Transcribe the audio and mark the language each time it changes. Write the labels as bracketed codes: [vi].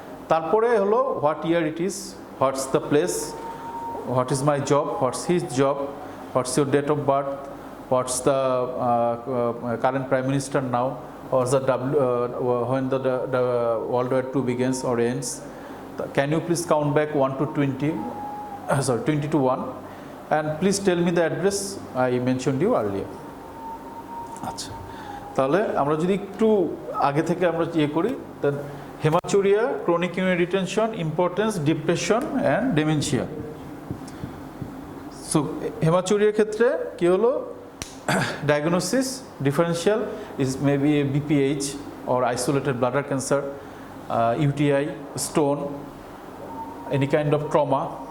[bn] তারপরে হলো [en] What year it is, what's the place, what is my job, what's his job, what's your date of birth, what's the current prime minister now, or when the World War II begins or ends. Can you please count back 1 to 20, 20 to 1, and please tell me the address I mentioned you earlier. [bn] আচ্ছা, তাহলে আমরা যদি একটু আগে থেকে আমরা করি, [en] Then haematuria, chronic urinary retention, impotence, depression and dementia. [bn] So হেমাচুরিয়ার ক্ষেত্রে কি হলো, [en] Diagnosis differential is maybe BPH or isolated bladder cancer, UTI, stone, any kind of trauma.